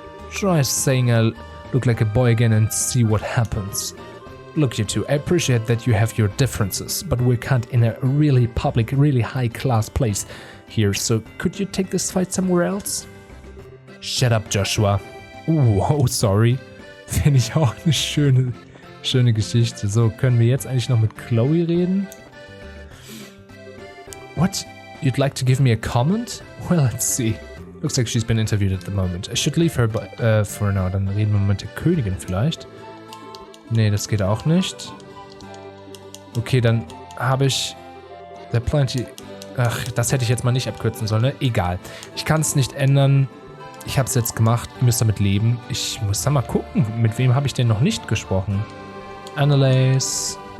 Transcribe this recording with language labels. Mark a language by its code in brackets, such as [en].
[en] Try saying I look like a boy again and see what happens. Look, you two, I appreciate that you have your differences, but we're kind in a really public, really high-class place here, so could you take this fight somewhere else? Shut up, Joshua. Oh, sorry. [de] Finde ich auch eine schöne Geschichte. So, können wir jetzt eigentlich noch mit Kloe reden? [en] What? You'd like to give me a comment? Well, let's see. Looks like she's been interviewed at the moment. I should leave her for now. [de] Dann reden wir mit der Königin vielleicht. Nee, das geht auch nicht. Okay, dann habe ich... Der Plenty... Ach, das hätte ich jetzt mal nicht abkürzen sollen, ne? Egal. Ich kann es nicht ändern. Ich habe es jetzt gemacht. Ihr müsst damit leben. Ich muss da mal gucken. Mit wem habe ich denn noch nicht gesprochen? Annalise.